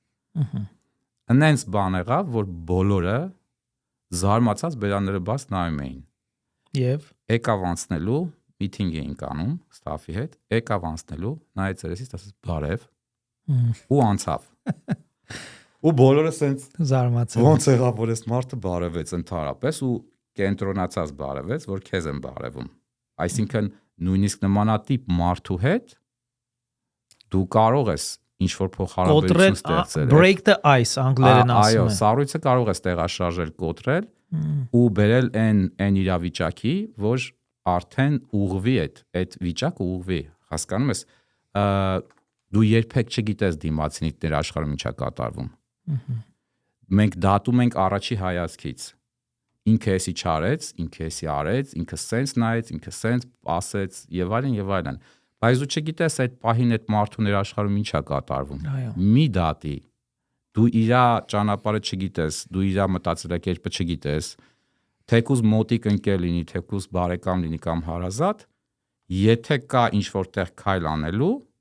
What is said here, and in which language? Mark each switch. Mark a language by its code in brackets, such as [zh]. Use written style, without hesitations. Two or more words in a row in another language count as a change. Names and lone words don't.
[hy] Այնց բան եղավ, որ բոլորը զարմացած բերանները բաց նայում էին։ Եվ եկավ անցնելու միտինգ էինք անում ստաֆի հետ, եկավ անցնելու, նայեց երեսից, ասաց բարև ու անցավ։ Ու բոլորը սենց զարմացան։ Ոնց եղավ, որ այս մարդը բարևեց ընդհանրապես ու կենտրոնացած բարևեց, որ քեզ են բարևում։ Այսինքն նույնիսկ նմանատիպ մարդու հետ դու կարող ես ինչ որ փոխհարաբերություն ստեղծել։ [en] Break the ice [hy] անգլերեն ասում են։ Այո, սառույցը կարող ես տեղաշարժել, կոտրել ու բերել այն իրավիճակի, որ արդեն ուղղվի այդ վիճակը ուղղվի, հասկանում ես, դու երբեք չգիտես դիմացինիդ դեր աշխարհում ինչա կատարվում։ Մենք դատում ենք առաջի հայացքից։ Ինքը էսի չարեց, ինքը էսի արեց, ինքը սենց նայեց, ինքը սենց ասեց եւ այլն։ Բայց դու չգիտես այդ պահին այդ մարդու ներ աշխարհում ինչա կատարվում։ Մի դատի։ Դու իր ճանապարհը չգիտես, դու իր մտածելակերպը չգիտես։ Թեկուզ մոտիկ ընկեր լինի, թեկուզ բարեկամ լինի կամ հարազատ, եթե կա ինչ որտեղ քայլ անելու,